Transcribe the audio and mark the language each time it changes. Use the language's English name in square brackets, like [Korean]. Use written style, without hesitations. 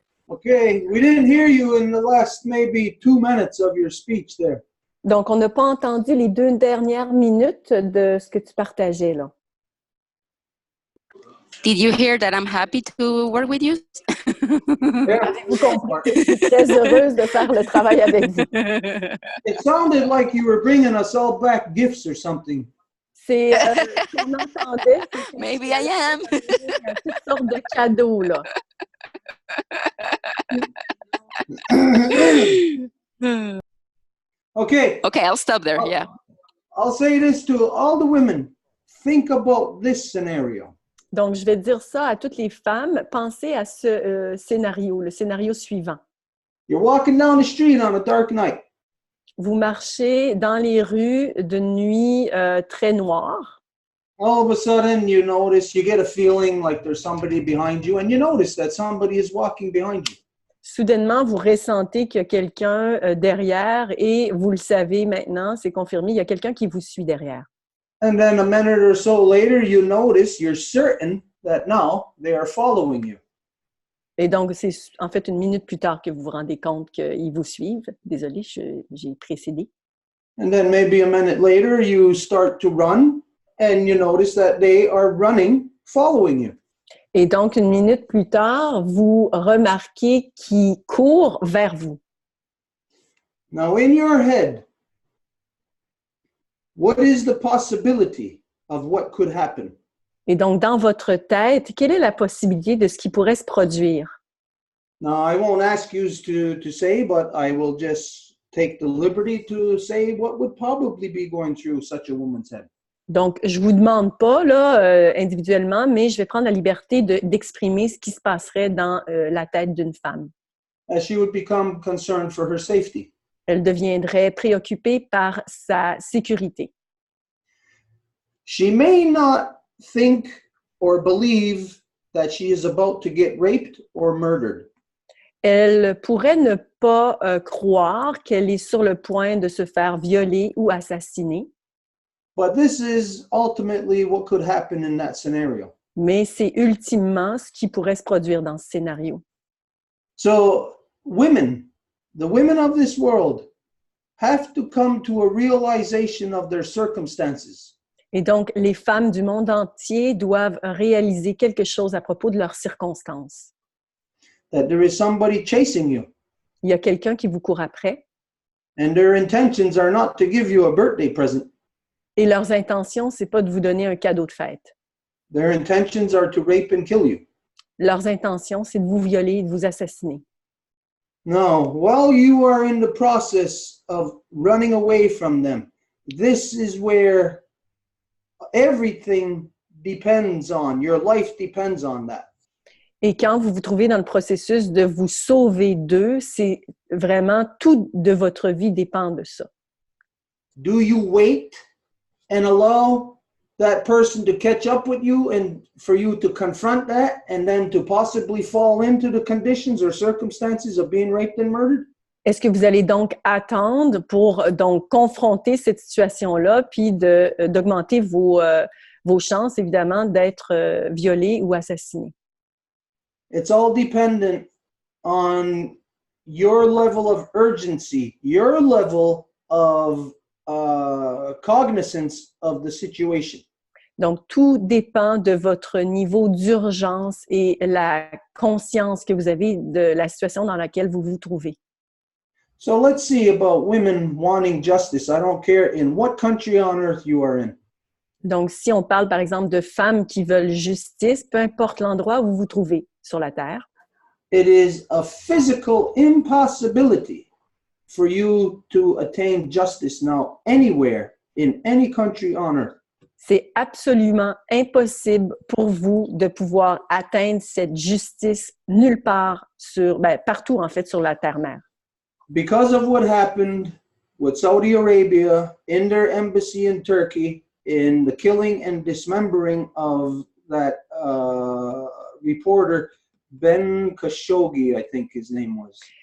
[English] Okay, we didn't hear you in the last maybe 2 minutes of your speech there. [French] Donc, on n'a pas entendu les 2 dernières minutes de ce que tu partageais, là. [English] Did you hear that I'm happy to work with you? [French] Avez-vous compris? Je suis très heureuse de faire le travail avec vous. [English] It sounded like you were bringing us all back gifts or something. [French] C'est qu'on entendait. [English] Maybe I am. [French] Toutes sortes de cadeaux, là. [English] Okay, I'll stop there. Yeah. I'll say this to all the women. Think about this scenario. [French] Donc, je vais dire ça à toutes les femmes. Pensez à ce scénario, le scénario suivant. [English] You're walking down the street on a dark night. [French] Vous marchez dans les rues de nuit très noire. [English] All of a sudden, you notice, you get a feeling like there's somebody behind you, and you notice that somebody is walking behind you. [French] Soudainement, vous ressentez qu'il y a quelqu'un derrière et vous le savez maintenant, c'est confirmé, il y a quelqu'un qui vous suit derrière. [English] And then a minute or so later, you notice, you're certain that now they are following you. [French] Et donc, c'est en fait une minute plus tard que vous vous rendez compte qu'ils vous suivent. Désolée, j'ai précédé. [English] And then maybe a minute later, you start to run, and you notice that they are running, following you. [French] Et donc, une minute plus tard, vous remarquez qu'ils courent vers vous. [English] Now, in your head, what is the possibility of what could happen? [French] Et donc, dans votre tête, quelle est la possibilité de ce qui pourrait se produire? [English] Now, I won't ask you to say, but I will just take the liberty to say what would probably be going through such a woman's head. [French] Donc, je vous demande pas là individuellement, mais je vais prendre la liberté d'exprimer ce qui se passerait dans la tête d'une femme. [English] As she would become concerned for her safety. [French] Elle deviendrait préoccupée par sa sécurité. [English] She may not think or believe that she is about to get raped or murdered. [French] Elle pourrait ne pas croire qu'elle est sur le point de se faire violer ou assassiner. [English] But this is ultimately what could happen in that scenario. [French] Mais c'est ultimement ce qui pourrait se produire dans ce scénario. [English] So women, the women of this world, have to come to a realization of their circumstances. [French] Et donc, les femmes du monde entier doivent réaliser quelque chose à propos de leurs circonstances. [English] That there is somebody chasing you. [French] Il y a quelqu'un qui vous court après. [English] And their intentions are not to give you a birthday present. [French] Et leurs intentions, c'est pas de vous donner un cadeau de fête. [English] Their intentions are to rape and kill you. [French] Leurs intentions, c'est de vous violer et de vous assassiner. [English] No, while you are in the process of running away from them, this is where everything depends on, your life depends on that. [French] Et quand vous vous trouvez dans le processus de vous sauver d'eux, c'est vraiment tout de votre vie dépend de ça. [English] Do you wait and allow that person to catch up with you and for you to confront that and then to possibly fall into the conditions or circumstances of being raped and murdered? [French] Est-ce que vous allez donc attendre pour donc confronter cette situation-là puis d'augmenter vos chances, évidemment, d'être violé ou assassiné? [English] It's all dependent on your level of urgency, your level of cognizance of the situation. [French] Donc, tout dépend de votre niveau d'urgence et la conscience que vous avez de la situation dans laquelle vous vous trouvez. [English] So let's see about women wanting justice. I don't care in what country on earth you are in. [French] Donc, si on parle, par exemple, de femmes qui veulent justice, peu importe l'endroit où vous vous trouvez sur la Terre, [English] it is a physical impossibility for you to attain justice now anywhere in any country on earth. [French] c'est absolument impossible pour vous de pouvoir atteindre cette justice nulle part partout, en fait, sur la terre-mère. [English] Because of what happened with Saudi Arabia in their embassy in Turkey in the killing and dismembering of that reporter Ben Khashoggi, I think his name was.